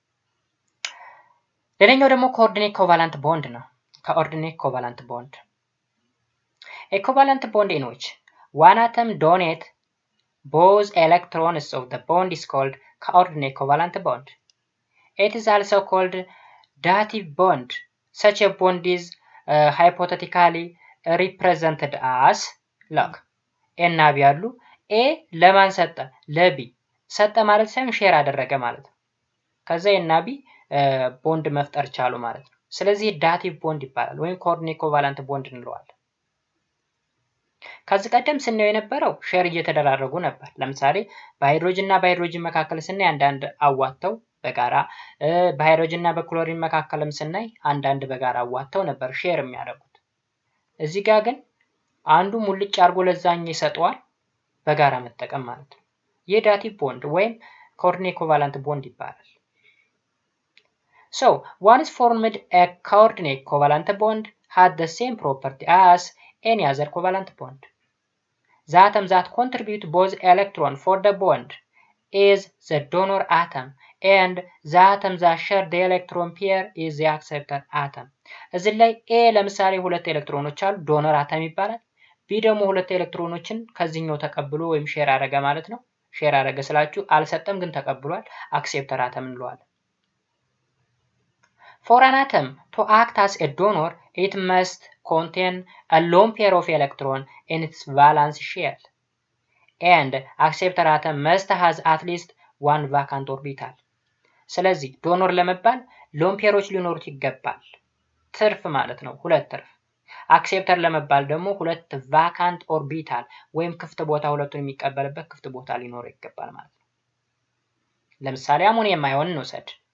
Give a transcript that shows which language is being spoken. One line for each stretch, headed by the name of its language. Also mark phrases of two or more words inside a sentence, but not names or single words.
Amharic: ሌላኛው ደግሞ
English: coordinate covalent bond
Amharic: ነው።
English: coordinate covalent bond a covalent bond in which one atom donates both electrons of the bond is called coordinate covalent bond. It is also called dative bond. Such a bond is hypothetically represented as look
Amharic: ኤ እና ቢ ያሉ ኤ ለማን ሰጠ? ለቢ ሰጠ ማለት ሳይሆን ሼር አደረገ ማለት ነው። ከዛ ኤ እና ቢ ቦንድ መፍጠር ቻሉ ማለት ነው። ስለዚህ
English: dative bond
Amharic: ይባላል ወይም
English: coordinate covalent bond
Amharic: እንለዋለን። ከዚህ ቀደም ስናየው የነበረው ሼር እየተደራረጉ ነበር። ለምሳሌ በሃይድሮጅን እና በሃይድሮጅን መካከል ስናይ አንዳንድ አዋተው በጋራ በሃይድሮጅን እና በክሎሪን መካከልም ስናይ አንዳንድ በጋራ አዋተው ነበር ሼር የሚያደርጉት። እዚህ ጋር ግን አንዱ ሙልጭ አድርጎ ለዛኛው ይሰጠዋል በጋራ መጠቀም ማለት ነው። ይህ
English: dative bond
Amharic: ወይም
English: coordinate covalent bond
Amharic: ይባላል።
English: So, once formed a coordinate covalent bond
Amharic: had the same property as any other covalent bond.
English: The atom that contributes both electron for the bond is the donor atom and the atom that share the electron pair is the acceptor atom.
Amharic: እዚህ ላይ A ለምሳሌ ሁለት ኤሌክትሮኖች አሉ
English: donor atom
Amharic: ይባላል። B ደግሞ ሁለት ኤሌክትሮኖችን ከዚህኛው ተቀብሎ ወይም ሼር አረገ ማለት ነው። ሼር አረገ ስላችሁ አልሰጠም ግን ተቀብሏል።
English: acceptor atom
Amharic: እንለዋለን።
English: For an atom to act as a donor, it must contain a lone pair of electrons in its valence shell, and acceptor atom must have at least one vacant orbital.
Amharic: ስለዚህ ዶኖር ለመባል
English: lone pairs
Amharic: ሊኖሩት ይገባል። ትርፍ ማለት ነው፣ ሁለት ትርፍ። አክሴፕተር ለመባል ደግሞ ሁለት
English: vacant orbital
Amharic: ወይም ክፍት ቦታ ሁለቱን የሚቀበልበት ክፍት ቦታ ሊኖረው ይገባል ማለት ነው። ለምሳሌ
English: ammonium ion
Amharic: እንውሰድ።